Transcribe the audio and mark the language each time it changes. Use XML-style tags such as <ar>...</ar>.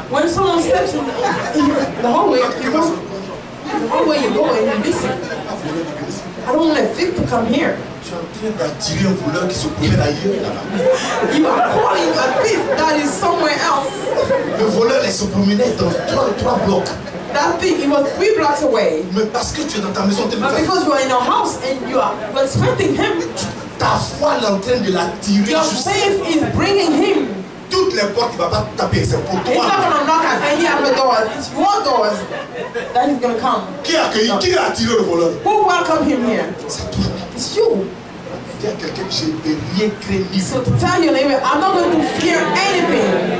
<en>When someone steps in the hallway, you go, the hallway you go and you listen. I don't want a thief to come here.</en> <fr>tu es en train d'attirer un voleur qui se promène ailleurs là-bas.</fr> <en>You are calling a thief that is somewhere else.</en> <fr>Le voleur, il se promenait dans trois blocs.</fr> <en>That thief, he was 3 blocks away.</en> <fr>Mais parce que tu es dans ta maison, tu es</fr> <en>But because you are in a house and you are expecting him,</en> <fr>ta foi est en train de l'attirer</fr> <en>your</en> <fr>jusqu'à</fr> <en>faith is bringing him.</en> <fr>toutes les portes, il ne va pas taper, c'est pour</fr> <en>He's</en> <fr>toi.</fr> <en>not going to knock at any other doors. It's your doors that he's going to come.</en> <fr>Qui a accueilli, qui a attiré le voleur?</fr> <en>Who welcomed him here?</en> <fr>C'est toi.</fr> <en>It's you.</en> <fr>Dis à quelqu'un, je ne vais rien craindre.</fr> <en>So tell your neighbor, I'm not going to fear anything.</en>